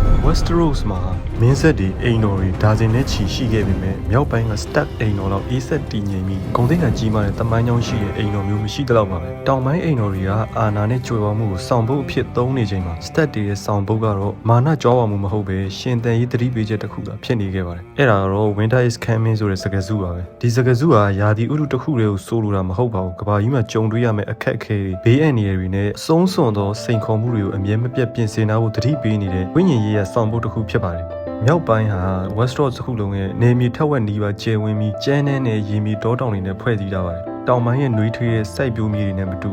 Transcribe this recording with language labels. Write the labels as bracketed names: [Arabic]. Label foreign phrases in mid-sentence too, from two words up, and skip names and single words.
[Burmese] Westeros မှာမင်းဆက်တွေအိမ်တော်တွေဒါဇင်နဲ့ချီရှိခဲ့ပေမဲ့မြောက်ပိုင်းက Stark အိမ်တော်လောက်အေးဆက်တည်ငြိမ်ပြီးဂုံတိတ်ကကြီးမားတဲ့တမိုင်းကြောင်းရှိတဲ့အိမ်တော်မျိုးမရှိတော့ပါပဲတောင်ပိုင်းအိမ်တော်တွေကအာဏာနဲ့ကြွယ်ဝမှုကိုစောင့်ဖို့အဖြစ်သုံးနေချိန်မှာ Stark တွေရဲ့စောင့်ဖို့ကတော့မာနကြွားဝါမှုမဟုတ်ပဲရှင်သန်ရေးသတိပေးချက်တစ်ခုသာဖြစ် နေခဲ့ပါတယ်အဲ့ဒါကတော့ [English] Winter is coming [Burmese] ဆိုတဲ့စကားစုပါပဲဒီစကားစုဟာယာတီဥတုတစ်ခုတည်းကိုဆိုလိုတာမဟုတ်ပါဘူးကဘာကြီးမှာကြုံတွေ့ရမယ့်အခက်အခဲတွေဘေးအန္တရာယ်တွေနဲ့အဆုံးစွန်သောစိန်ခေါ်မှုတွေကိုအမြဲမပြတ်ပြင်ဆင်ထားဖို့သတိပေးနေတဲ့ဝိညာဉ် ရေးရစောင့်ဖို့တစ်ခုဖြစ်ပါတယ်မြောက်ပိုင်းဟာ Westeros တစ်ခုလုံးရဲ့နေမြေထက်ဝက်နီးပါးကျယ်ဝန်းပြီးကျန်းနဲ့ရေမြေတောတောင်တွေနဲ့ဖွဲ့စည်းထားပါတယ်တောင်ပိုင်းရဲ့နှွေးထွေးတဲ့စိုက်ပျိုးမြေတွေနဲ့မတူ